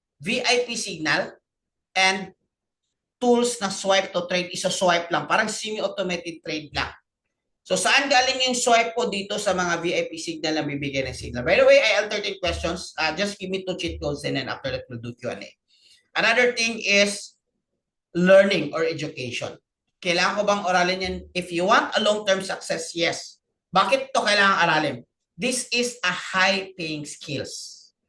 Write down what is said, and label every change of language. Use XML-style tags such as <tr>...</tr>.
<en>VIP signal and tools na swipe to trade, isa-swipe lang.</en> <tl>Parang semi-automated trade lang. So saan galing yung swipe ko dito sa mga VIP signal na bibigyan ng signal?</tl> <en>By the way, I have 13 questions. Just give me 2 cheat codes and then after that, we'll do Q&A. Another thing is learning or education.</en> <tl>Kailangan ko bang aralin yan?</tl> <en>If you want a long-term success, yes.</en> <tl>Bakit to kailangan aralin?</tl> <en>This is a high-paying skills.</en>